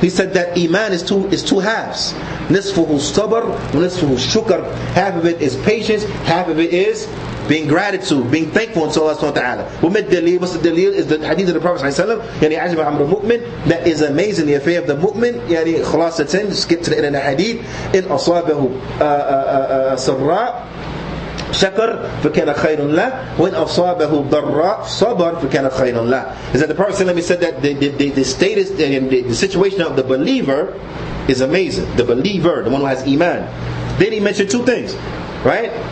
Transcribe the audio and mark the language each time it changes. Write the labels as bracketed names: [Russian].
[English] He said that iman is two halves. [Arabic] Nisfuhu sabr, nisfuhu shukr. [English] Half of it is patience, half of it is being gratitude, being thankful unto Allah subhanahu wa ta'ala. What's the dalil? Is the hadith of the Prophet sallallahu alaihi wasallam, amr al-mu'min. That is amazing, the affair of the mu'min. Khalasatan, skip to the end of the hadith. [Arabic] In asabahu sarra shakar فكان خير له وإن أصابه ضراء صبر فكان خير له. [English] Is that the Prophet ﷺ said that the status and the situation of the believer is amazing. The believer, the one who has iman. Then he mentioned two things, right?